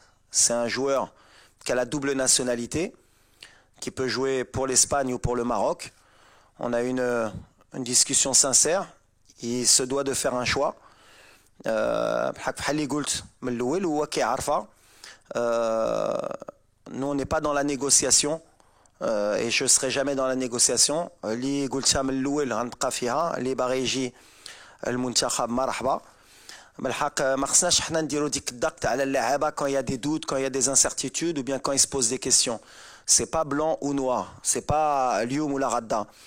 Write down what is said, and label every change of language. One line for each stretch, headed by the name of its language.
French: C'est un joueur qui a la double nationalité, qui peut jouer pour l'Espagne ou pour le Maroc. On a une discussion sincère. Il se doit de faire un choix. Nous on n'est pas dans la négociation et je ne serai jamais dans la négociation.
Arabic: اللي قلتها من الأول غنبقى فيها، اللي باغي يجي المنتخب مرحبا. بالحق ما خصناش حنا نديرو ديك الضغط على اللاعبة
French: quand il y a des doutes, quand il y a des incertitudes ou bien quand ils se posent des questions. C'est pas blanc ou noir, c'est pas
Arabic: اليوم ولا غدا.